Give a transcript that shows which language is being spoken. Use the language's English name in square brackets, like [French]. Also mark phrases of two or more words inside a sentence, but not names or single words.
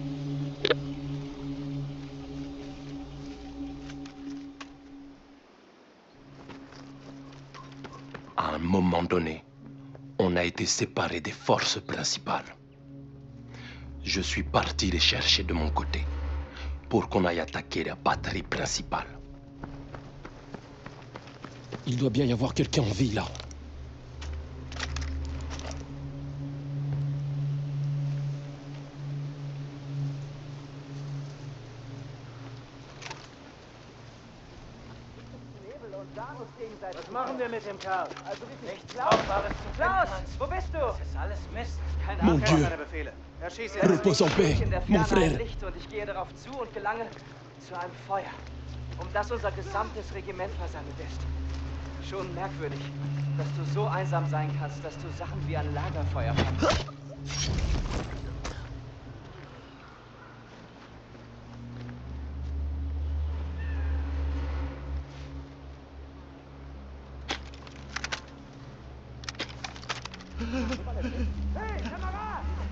[French] À un moment donné, on a été séparés des forces principales. Je suis parti les chercher de mon côté pour qu'on aille attaquer la batterie principale. Il doit bien y avoir quelqu'un en vie là. [German] Was machen wir mit dem Kerl? Also nichts Brauchbares zu finden. Klaus, wo bist du? Das ist alles Mist. Keine [French] Mon [German] Ahnung. [French] Dieu. [German] Keine Befehle. Erschieße ihn. [French] Repose en paix, mon frère. [German] Licht und ich gehe darauf zu und gelange zu einem Feuer, um das unser gesamtes Regiment versammelt ist. Schon merkwürdig, dass du so einsam sein kannst, dass du Sachen wie ein Lagerfeuer hast. Hey, Kamerad!